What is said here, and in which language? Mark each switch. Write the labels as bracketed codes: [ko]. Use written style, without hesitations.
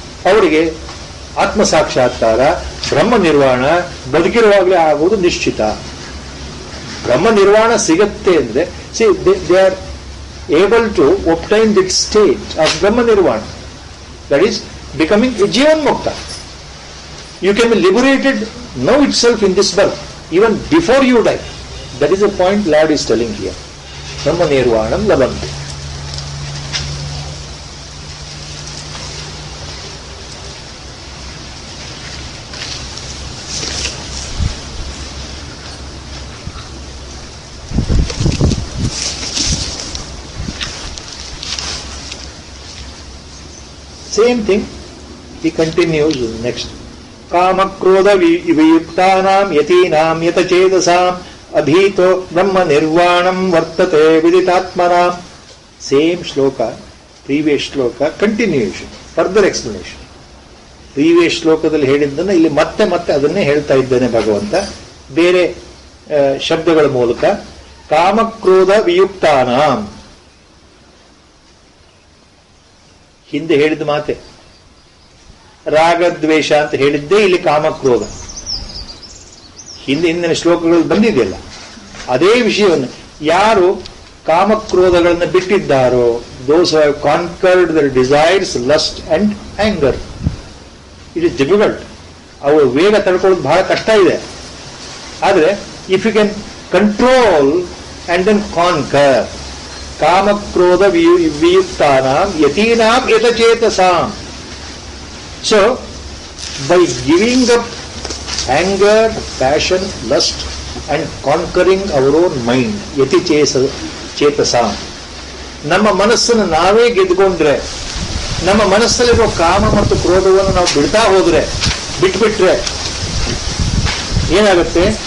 [kn] ಅವರಿಗೆ ಆತ್ಮ ಸಾಕ್ಷಾತ್ಕಾರ, ಬ್ರಹ್ಮ ನಿರ್ವಾಣ ಬದುಕಿರುವಾಗಲೇ ಆಗುವುದು ನಿಶ್ಚಿತ. ಬ್ರಹ್ಮ ನಿರ್ವಾಣ ಸಿಗತ್ತೆ ಅಂದ್ರೆ [en] They are able to obtain that state of Brahma Nirvana, that is becoming a Jivan Mukta. You can be liberated now itself in this birth, even before you die. That is the point Lord is telling here. [sa] Brahma Nirvanam Labhanti. [en] Same thing, he continues next. [sa] Kama krodha viyuktanam yatinam yatachedasam abhito brahma nirvanam vartate viditatmanam. [en] Same shloka, previous shloka, continuation, further explanation. [kn] Previous ಶ್ಲೋಕದಲ್ಲಿ ಹೇಳಿದ್ದನ್ನು ಇಲ್ಲಿ ಮತ್ತೆ ಅದನ್ನೇ ಹೇಳ್ತಾ ಇದ್ದಾನೆ ಭಗವಂತ ಬೇರೆ ಶಬ್ದಗಳ ಮೂಲಕ. [sa] ಕಾಮಕ್ರೋಧ ವಿಯುಕ್ತಾನಾಂ, [kn] ಹಿಂದೆ ಹೇಳಿದ ಮಾತೆ ರಾಗದ್ವೇಷ ಅಂತ ಹೇಳಿದ್ದೇ ಇಲ್ಲಿ ಕಾಮಕ್ರೋಧ. ಹಿಂದಿನ ಶ್ಲೋಕಗಳಲ್ಲಿ ಬಂದಿದೆಯಲ್ಲ ಅದೇ ವಿಷಯವನ್ನು. ಯಾರು ಕಾಮಕ್ರೋಧಗಳನ್ನು ಬಿಟ್ಟಿದ್ದಾರೋ, [en] those who have conquered their desires, lust and anger. It is difficult. [kn] ಅವರು ವೇಗ ತಡ್ಕೊಳ್ಳೋದು ಬಹಳ ಕಷ್ಟ ಇದೆ. [en] ಆದರೆ if you can control and then conquer, [sa] ಕಾಮಕ್ರೋಧ ವಿಯುಕ್ತಾನಾಂ ಯತೀನಾಂ ಯತಚೇತಸಾಂ. [en] So, by giving up anger, passion, lust and conquering our own mind, [sa] yati chetasam, [kn] ನಮ್ಮ ಮನಸ್ಸನ್ನು ನಾವೇ ಗೆದ್ದುಕೊಂಡ್ರೆ, ನಮ್ಮ ಮನಸ್ಸಲ್ಲಿರೋ ಕಾಮ ಮತ್ತು ಕ್ರೋಧವನ್ನು ನಾವು ಬಿಡ್ತಾ ಹೋದ್ರೆ, ಬಿಟ್ಬಿಟ್ರೆ ಏನಾಗುತ್ತೆ?